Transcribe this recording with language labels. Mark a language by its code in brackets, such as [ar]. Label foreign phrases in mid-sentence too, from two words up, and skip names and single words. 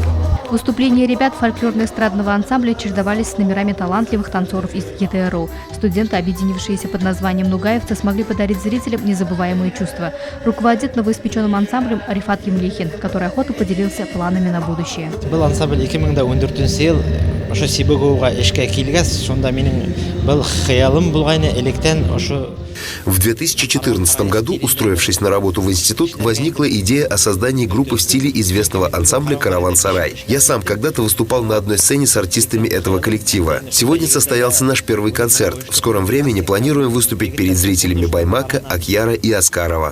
[ru] Выступления ребят фольклорно-эстрадного ансамбля чередовались с номерами талантливых танцоров из ЕТРУ. Студенты, объединившиеся под названием «Нугаевцы», смогли подарить зрителям незабываемые чувства. Руководит новоиспеченным ансамблем Рифат Емлихин, который охотно поделился планами на будущее. [ba] Был ансамбль 2014 ел, ошо Сибагуга эшкә килгәс, шунда минем был хыялым булган электән ошо. [ru] В 2014 году, устроившись на работу в институт, возникла идея о создании группы в стиле известного ансамбля «Караван-сарай». Я сам когда-то выступал на одной сцене с артистами этого коллектива. Сегодня состоялся наш первый концерт. В скором времени планируем выступить перед зрителями Баймака, Акьяра и Аскарова.